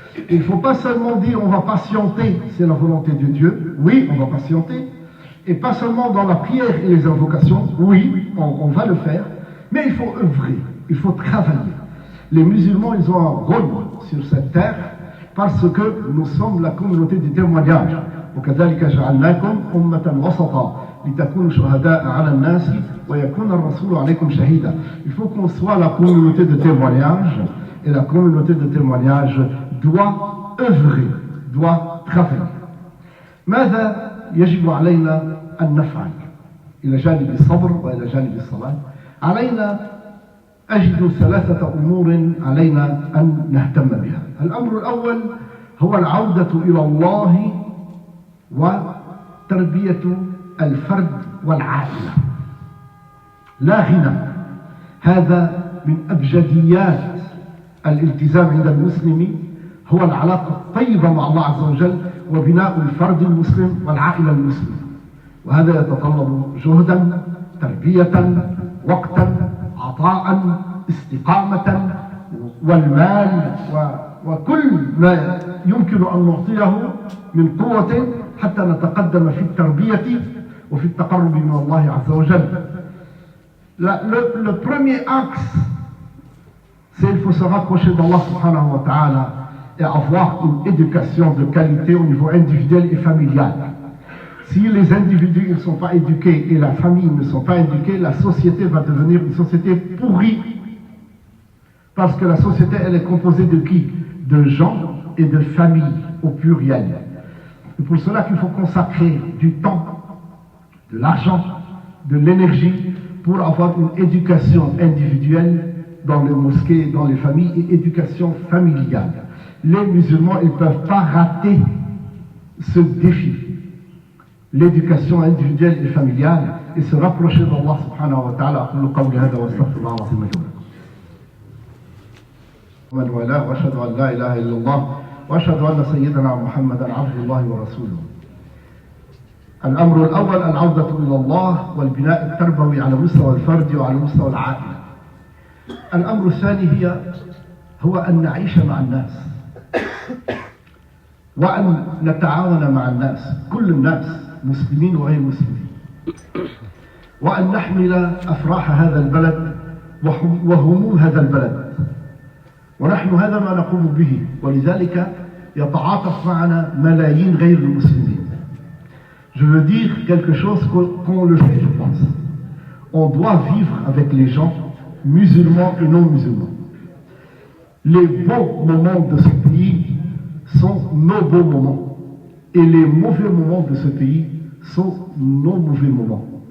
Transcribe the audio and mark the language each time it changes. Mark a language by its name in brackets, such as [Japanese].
[French] Il ne faut pas seulement dire on va patienter, c'est la volonté de Dieu, oui, on va patienter, et pas seulement dans la prière et les invocations, oui, on va le faire, mais il faut œuvrer, il faut travailler. Les musulmans, ils ont un rôle sur cette terre parce que nous sommes la communauté du témoignage. [Arabic] وكذلك جعلناكم أمة وسطا لتكونوا شهداء على الناس ويكون الرسول عليكم شهيدا. [French] Il faut qu'on soit la communauté de témoignage, et la communauté de témoignage doit œuvrer, doit travailler. [Arabic] ماذا يجب علينا أن نفعل إلى جانب الصبر وإلى جانب الصلاة؟ علينا أجد ثلاثة أمور علينا أن نهتم بها. الأمر الأول هو العودة إلى الله وتربية الفرد والعائلة. لا غنى، هذا من أبجديات الالتزام عند المسلم، هو العلاقة الطيبة مع الله عز وجل وبناء الفرد المسلم والعائلة المسلمة، وهذا يتطلب جهدا، تربية، وقتا، عطاء، استقامة، والمال وكل ما يمكن أن نعطيه من قوة حتى نتقدم في التربية وفي التقرب من الله عز وجل. [French] Le premier axe, c'est qu'il faut se rapprocher d'Allah subhanahu wa ta'ala et avoir une éducation de qualité au niveau individuel et familial. Si les individus ne sont pas éduqués et la famille ne sont pas éduqués, la société va devenir une société pourrie. Parce que la société, elle est composée de qui? De gens et de familles au pluriel. C'est pour cela qu'il faut consacrer du temps, de l'argent, de l'énergie pour avoir une éducation individuelle dans les mosquées, dans les familles et éducation familiale. Les musulmans, ils ne peuvent pas rater ce défi. L'éducation individuelle et familiale et se rapprocher d'Allah subhanahu wa ta'ala. [Arabic] أقول قولي هذا وأستغفر الله العظيم لي ولكم. ومن والاه وأشهد أن لا إله إلا الله وأشهد أن سيدنا محمدا عبد الله ورسوله. الأمر الأول العودة إلى الله والبناء التربوي على مستوى الفرد وعلى مستوى العائلة. الأمر الثاني هو أن نعيش مع الناس وأن نتعاون مع الناس، كل الناس مسلمين وغير مسلمين، وأن نحمل أفراح هذا البلد وهموم هذا البلد، ونحن هذا ما نقوم به، ولذلك يتعاطف معنا ملايين غير المسلمين. [French] Je veux dire quelque chose qu'on le fait, je pense. On doit vivre avec les gens, musulmans et non musulmans. Les beaux moments de ce pays sont nos beaux moments, et les mauvais moments de ce pays sont nos mauvais moments.